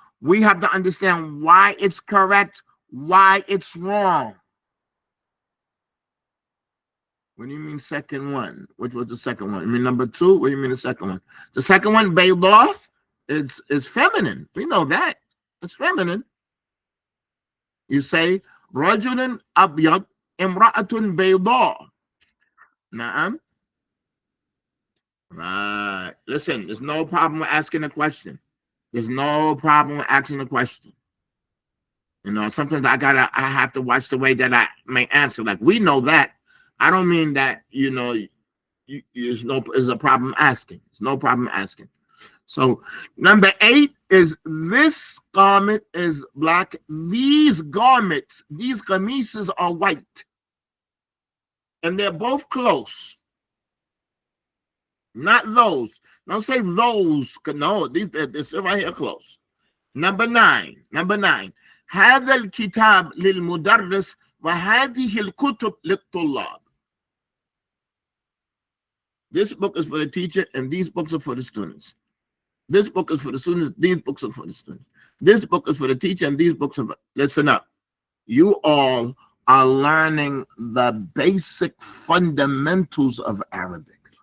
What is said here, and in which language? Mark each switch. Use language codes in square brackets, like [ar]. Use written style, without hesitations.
[en] We have to understand why it's correct, why it's wrong. What do you mean second one? Which was the second one? You mean number two? What do you mean the second one? The second one, bayda, is feminine. We know that. It's feminine. You say [ar] رجل أبيض امرأة بيضاء. [en] نعم. Right. Listen, there's no problem with asking a question. There's no problem with asking a question. You know, sometimes I have to watch the way that I may answer. Like, we know that. I don't mean that, you know, there's a problem asking. There's no problem asking. So number 8 is this garment is black. These garments, these qamises are white. And they're both close. Not those. Don't say those. No, they're right here close. Number 9. [ar] هذا الكتاب للمدرس وهذه الكتب للطلاب. [en] This book is for the teacher and these books are for the students. This book is for the students, these books are for the students. This book is for the teacher and these books are for... Listen up. You all are learning the basic fundamentals of Arabic.